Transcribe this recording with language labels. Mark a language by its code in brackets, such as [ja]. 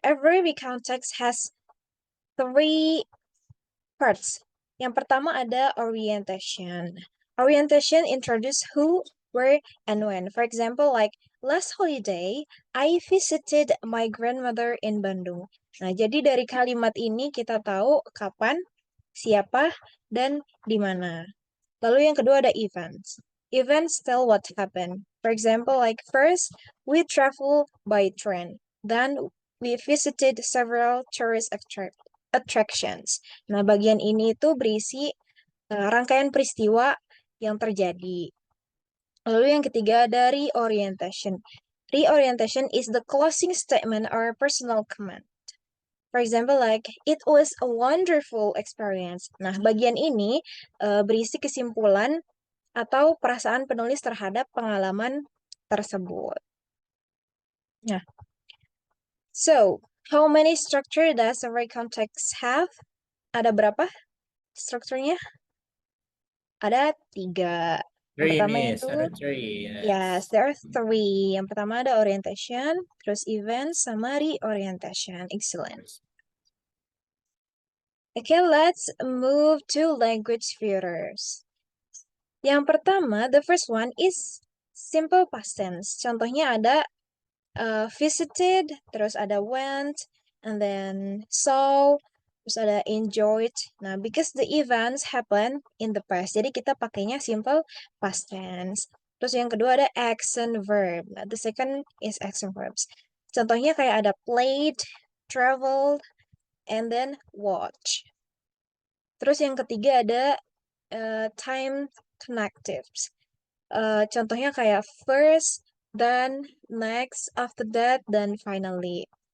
[en] Every recount text has three parts. [id] Yang pertama ada [en] orientation. Orientation introduce who, where, and when. For example, like last holiday, I visited my grandmother in Bandung. [id] Nah, jadi dari kalimat ini kita tahu kapan, siapa, dan di mana. Lalu yang kedua ada events. [en] Events tell what happened. For example, like first, we travel by train. Then, we visited several tourist attractions. [id] Nah, bagian ini itu berisi rangkaian peristiwa yang terjadi. Lalu yang ketiga ada reorientation. [en] Reorientation is the closing statement or personal comment. For example, like, it was a wonderful experience. [id] Nah, bagian ini berisi kesimpulan atau perasaan penulis terhadap pengalaman tersebut. [en] Nah, so, how many structure does a recount text have? [id] Ada berapa strukturnya? Ada 3. Yang [en] Three, [id] pertama [en] Miss. [id] itu, Ada three. [en] yes, there are 3. [id] Yang pertama ada orientation, terus event, sama reorientation. Excellent. [en] Okay, let's move to language features. [id] Yang pertama, [en] the first one is simple past tense. [id] Contohnya ada [en] visited, [id] terus ada [en] went, and then saw, [id] terus ada [en] enjoyed. Nah, because the events happen in the past, [id] jadi kita pakainya [en] simple past tense. [id] Terus yang kedua ada action verb. [en] Nah, the second is action verbs. [id] Contohnya kayak ada [en] played, traveled, and then watch. [id] Terus yang ketiga ada time connectives. Contohnya kayak first, then, next, after that, then finally.